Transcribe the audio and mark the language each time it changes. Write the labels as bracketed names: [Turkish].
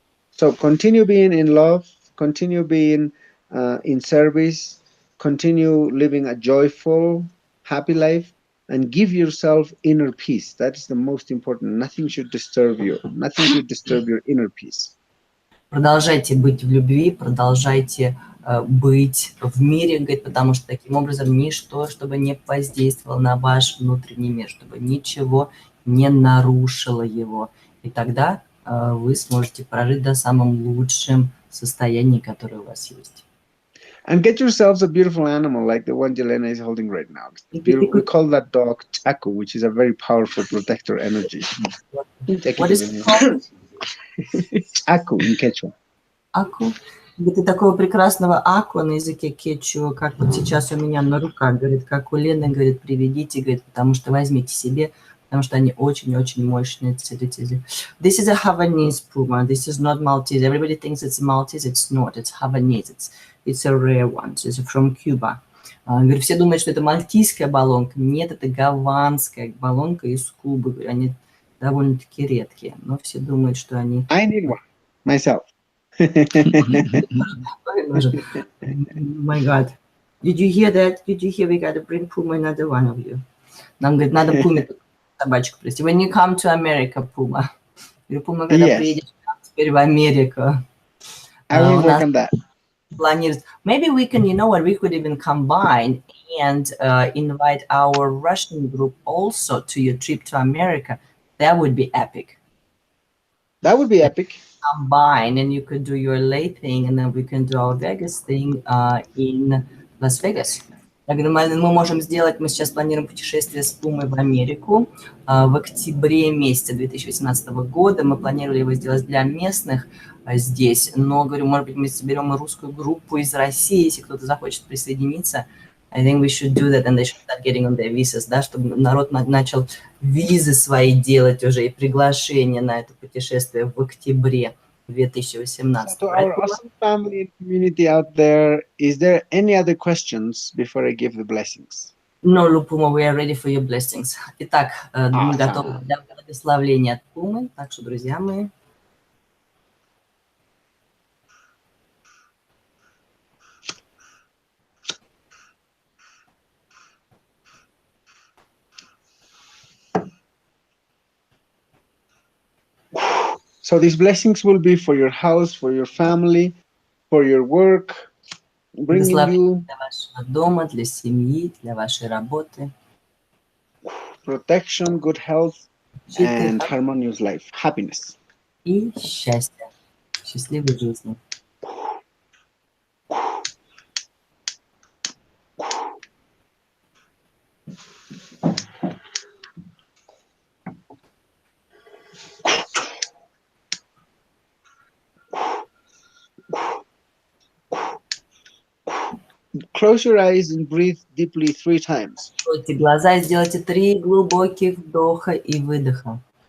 [English] So continue being in love, continue being in service, continue living a joyful, happy life, and give yourself inner peace. That is the most important. Nothing should disturb you. Nothing should disturb your inner peace. [Russian] Продолжайте быть в любви, продолжайте быть в мире, говорит, потому что таким образом ничто, чтобы не воздействовало на ваш внутренний мир, чтобы ничего не нарушило его. И тогда вы сможете прожить до самом лучшем состоянии, которое у вас есть. [English] And get yourselves a beautiful animal like the one Jelena is holding right now. We call that dog Chaku, which is a very powerful protector energy. What is it called? Chaku in Quechua. [Russian] Аку. Говорит, и такого прекрасного аку на языке кечуа, как вот сейчас у меня на руках, говорит, как у Лены, говорит, приведите, говорит, потому что возьмите себе, потому что они очень-очень мощные целители. [English] This is a Havanese puma. This is not Maltese. Everybody thinks it's Maltese. It's not. It's Havanese. It's a rare one. It's from Cuba. [Russian] Говорит, все думают, что это мальтийская баллонка. Нет, это гаванская баллонка из Кубы. Говорит, они довольно-таки редкие, но все думают, что они... [English] I need one myself. Oh my God. Did you hear that? Did you hear we got to bring Puma another one of you? [Russian] Нам, говорит, надо Пуме собачку привезти. [English] When you come to America, Puma. [Russian] Говорю, Пума, когда приедешь теперь в Америку. [English] I will work on that. [Russian] Планируется. [English] Maybe we can, you know what, we could even combine and invite our Russian group also to your trip to America. That would be epic. That would be epic. Combine, and you could do your LA thing, and then we can do our Vegas thing in Las Vegas. [Russian] Я говорю, мы можем сделать, мы сейчас планируем путешествие с Пумой в Америку в октябре месяце 2018 года. Мы планировали его сделать для местных здесь, но, говорю, может быть, мы соберем русскую группу из России, если кто-то захочет присоединиться. [English] I think we should do that, and they should start getting on their visas, [Russian] да, чтобы народ начал визы свои делать уже и приглашения на это путешествие в октябре 2018. [English] So to our awesome family and community out there, is there any other questions before I give the blessings? No, Puma, we are ready for your blessings. [Russian] Итак, мы готовы [English] Awesome. [Russian] для благословления от Пумы. Так что, друзья мои, [English] So these blessings will be for your house, for your family, for your work, bringing [Russian] благословление [English] you [Russian] для вашего дома, для семьи, для вашей работы, [English] protection, good health, [Russian] защиты [English] and harmonious life, happiness. [Russian] и счастья, счастливой жизни. [English] Close your eyes and breathe deeply 3 times. [Russian] Откройте глаза и сделайте 3 глубоких вдоха и выдоха.